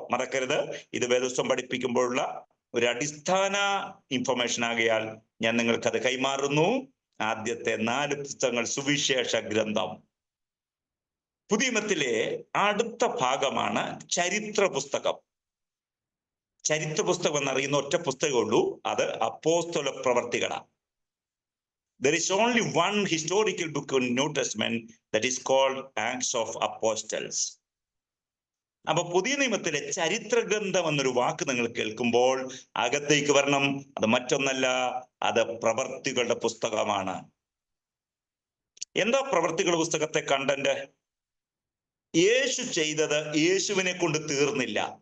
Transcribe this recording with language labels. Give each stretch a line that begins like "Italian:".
Malayalam: മറക്കരുത്, ഇത് വേദപുസ്തകം പഠിപ്പിക്കുമ്പോഴുള്ള ഒരു അടിസ്ഥാന ഇൻഫർമേഷൻ ആകയാൽ ഞാൻ നിങ്ങൾക്കത് കൈമാറുന്നു. ആദ്യത്തെ 4 പുസ്തകങ്ങൾ സുവിശേഷ ഗ്രന്ഥം. പുതിയ നിയമത്തിലെ അടുത്ത ഭാഗമാണ് ചരിത്ര പുസ്തകം. ചരിത്ര പുസ്തകം എന്നറിയുന്ന ഒറ്റ പുസ്തകമുള്ളൂ, അത് അപ്പോസ്തല പ്രവർത്തികളാണ്.
English: There is only one historical book in New Testament that is called Acts of Apostles.
Malayalam: അപ്പൊ പുതിയ നിയമത്തിലെ ചരിത്ര ഗ്രന്ഥം എന്നൊരു വാക്ക് നിങ്ങൾ കേൾക്കുമ്പോൾ അകത്തേക്ക് വരണം. അത് മറ്റൊന്നല്ല, അത് പ്രവർത്തികളുടെ പുസ്തകമാണ്. എന്താ പ്രവർത്തികളുടെ പുസ്തകത്തെ കണ്ടന്റ്? യേശു ചെയ്തത് യേശുവിനെ കൊണ്ട് തീർന്നില്ല.